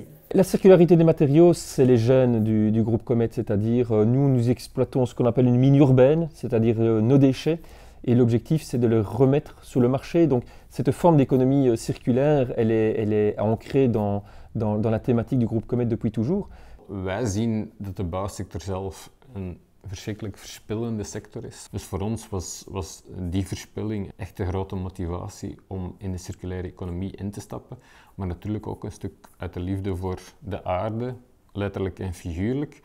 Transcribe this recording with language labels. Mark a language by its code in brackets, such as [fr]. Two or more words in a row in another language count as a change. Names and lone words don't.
[fr] La circularité des matériaux, c'est les gènes du groupe Comet, c'est-à-dire nous exploitons ce qu'on appelle une mine urbaine, c'est-à-dire nos déchets, et l'objectif c'est de les remettre sur le marché. Donc cette forme d'économie circulaire, elle est ancrée dans la thématique du groupe Comet depuis toujours. [nl] Wij zien dat de bouwsector zelf een verschrikkelijk verspillende sector is. Dus voor ons was die verspilling echt een grote motivatie om in de circulaire economie in te stappen. Maar natuurlijk ook een stuk uit de liefde voor de aarde, letterlijk en figuurlijk.